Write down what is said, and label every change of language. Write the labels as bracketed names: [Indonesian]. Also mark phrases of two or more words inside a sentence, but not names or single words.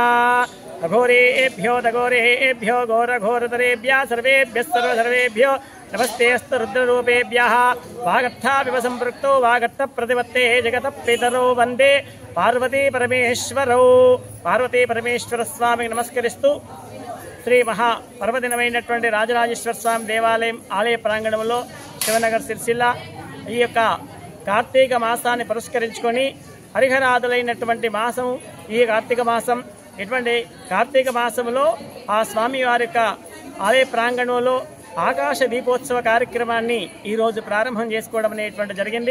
[Sanskrit] अघोरेभ्यो दघोरेभ्यो घोरघोरतरेभ्यः सर्वेभ्यः सर्वसर्वेभ्यो नमस्तेऽस्तु रुद्ररूपेभ्यः वागर्थाविव सम्पृक्तो वागर्थप्रतिपत्ते जगतपितरो वन्दे पार्वती परमेश्वरौ [Telugu] పార్వతీ పరమేశ్వర స్వామి నమస్కరిస్తూ శ్రీ మహా పర్వదినమైనటువంటి రాజరాజేశ్వర స్వామి దేవాలయం ఆలయ ప్రాంగణంలో శివనగర్ సిరిసిల్ల ఈ యొక్క కార్తీక మాసాన్ని పురస్కరించుకొని హరిహరాదులైనటువంటి మాసం ఈ కార్తీక మాసం. ఇటువంటి కార్తీక మాసంలో ఆ స్వామి వారి యొక్క ఆలయ ప్రాంగణంలో ఆకాశ దీపోత్సవ కార్యక్రమాన్ని ఈరోజు ప్రారంభం చేసుకోవడం అనేటువంటి జరిగింది.